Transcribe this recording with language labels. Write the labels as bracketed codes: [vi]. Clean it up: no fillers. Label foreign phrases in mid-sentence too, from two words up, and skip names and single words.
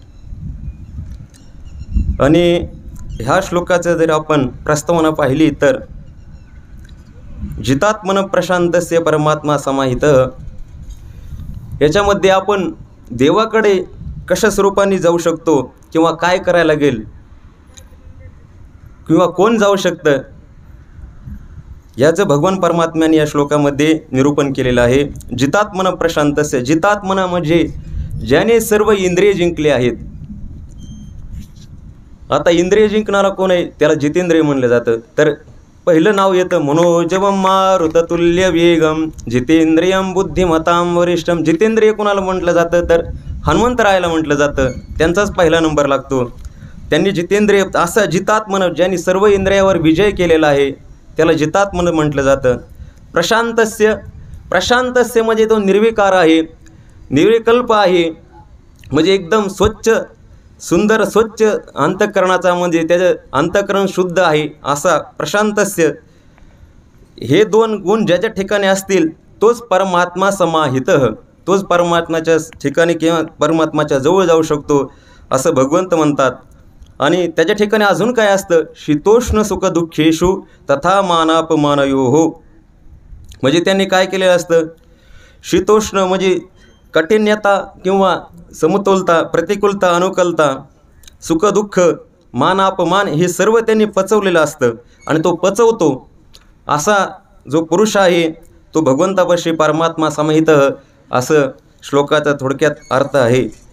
[mr] आणि ह्या श्लोकाचं जर आपण प्रस्तावना पाहिली तर [sa] जितात्मन प्रशांतस्य परमात्मा समाहित, [mr] याच्यामध्ये आपण देवाकडे कशा स्वरूपाने जाऊ शकतो किंवा काय करायला लागेल किंवा कोण जाऊ शकतं याचं भगवान परमात्म्याने या श्लोकामध्ये निरूपण केलेलं आहे। [sa] जितात्मन प्रशांतस्य, [mr] जितात्मना म्हणजे ज्याने सर्व इंद्रिय जिंकले आहेत। आता इंद्रिय जिंकणारा कोण आहे त्याला जितेंद्रिय म्हणलं जातं। तर पहिलं नाव येतं [sa] मनोजवं मारुततुल्य वेगम जितेंद्रियं बुद्धिमतां वरिष्ठम। [mr] जितेंद्रिय कोणाला म्हटलं जातं तर हनुमंतरायाला म्हटलं जातं, त्यांचाच पहिला नंबर लागतो। त्यांनी जितेंद्रिय असा जितात्मन ज्यांनी सर्व इंद्रियावर विजय केलेला आहे त्याला जितात्मन म्हटलं जातं। प्रशांतस्य, प्रशांतस्य म्हणजे तो निर्विकार आहे, निर्विकल्प आहे, म्हणजे एकदम स्वच्छ सुंदर स्वच्छ अंतःकरणाचा, म्हणजे त्याचं अंतःकरण शुद्ध आहे असा प्रशांतस्य। हे 2 गुण ज्याच्या ठिकाणी असतील तोच [sa] परमात्मा समाहित, [mr] तोच परमात्म्याच्या ठिकाणी किंवा परमात्म्याच्या जवळ जाऊ शकतो असं भगवंत म्हणतात। आणि त्याच्या ठिकाणी अजून काय असतं, [sa] शीतोष्ण सुख दुःखेषु तथा मानापमानयोः, [mr] म्हणजे त्यांनी काय केलेलं असतं, शीतोष्ण म्हणजे कठिन्यता किंवा समतोलता, प्रतिकूलता, अनुकूलता, सुख दुःख, मान अपमान हे सर्व त्यांनी पचवलेलं असतं आणि तो पचवतो असा जो पुरुष आहे तो भगवंतापाशी [sa] परमात्मा समाहित [mr] असं श्लोकाचा थोडक्यात अर्थ आहे।